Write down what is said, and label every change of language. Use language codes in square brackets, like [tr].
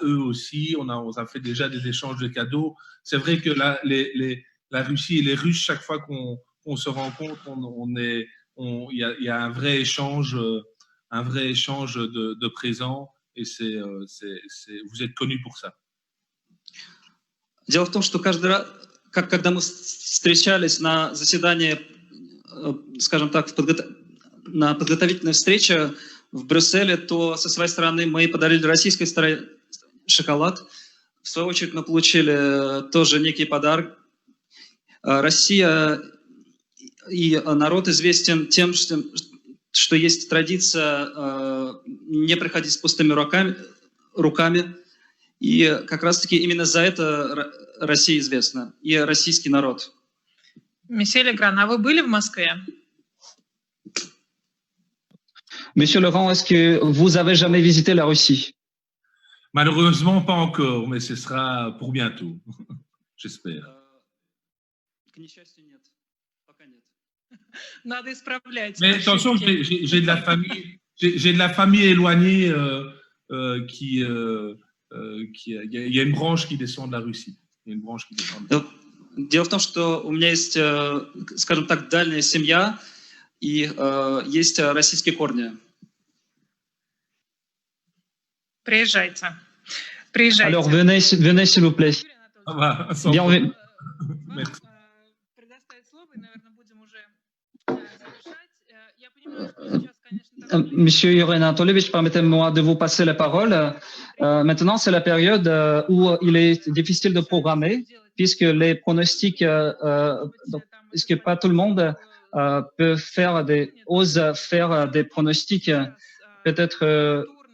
[fr] Eux aussi, on a fait déjà des échanges de cadeaux. C'est vrai que la Russie et les Russes, chaque fois qu'on se rencontre, il y a un vrai échange de présents et vous êtes connus pour ça. [ru] Дело в том, что каждый раз, когда мы встречались на заседании, скажем так, на подготовительной встрече в Брюсселе, то со своей стороны мы подарили российской стороне шоколад. В свою очередь мы получили тоже некий подарок. Россия и народ известен тем, что есть традиция не приходить с пустыми руками. И как раз-таки именно за это Россия известна, и российский народ. Месье Легран, а вы были в Москве? [fr] Monsieur Legrand, est-ce que vous avez jamais visité la Russie? Malheureusement, pas encore, mais ce sera pour bientôt, j'espère. [ru] К несчастью, нет. Пока нет. Надо исправлять. [fr] Mais attention, j'ai de la famille éloignée qui il y a une branche qui descend de la Russie. Il y a une branche qui descend de la Russie. [ru] Дело в том, что у меня есть, скажем так, дальняя семья и есть российские корни. Приезжайте. Приезжайте. [fr] Alors venez s'il vous plaît. Bienvenue. Merci. [ru] Предоставить слово, и, наверное, будем уже завершать. Я понимаю, что сейчас, конечно, [fr] Monsieur Yuri Anatolovich, permettez-moi de vous passer la parole. Maintenant, c'est la période où il est difficile de programmer, puisque les pronostics, puisque pas tout le monde peut ose faire des pronostics. Peut-être.